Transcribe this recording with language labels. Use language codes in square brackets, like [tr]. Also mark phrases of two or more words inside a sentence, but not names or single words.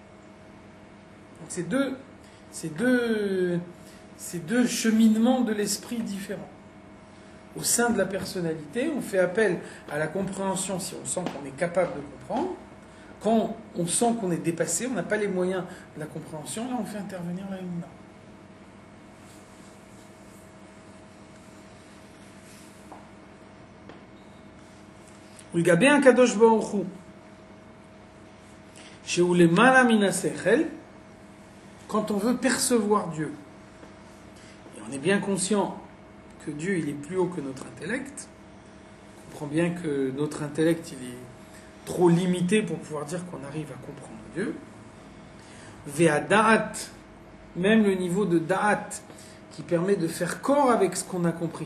[fr] Donc c'est deux cheminements de l'esprit différents. Au sein de la personnalité, on fait appel à la compréhension si on sent qu'on est capable de comprendre. Quand on sent qu'on est dépassé, on n'a pas les moyens de la compréhension, là on fait intervenir la Emouna. [he] ולגבי הקדוש ברוך הוא, שהוא למעלה מן השכל, [fr] quand on veut percevoir Dieu, et on est bien conscient que Dieu il est plus haut que notre intellect, on comprend bien que notre intellect il est trop limité pour pouvoir dire qu'on arrive à comprendre Dieu. [he] והדעת, [fr] même le niveau de da'at qui permet de faire corps avec ce qu'on a compris.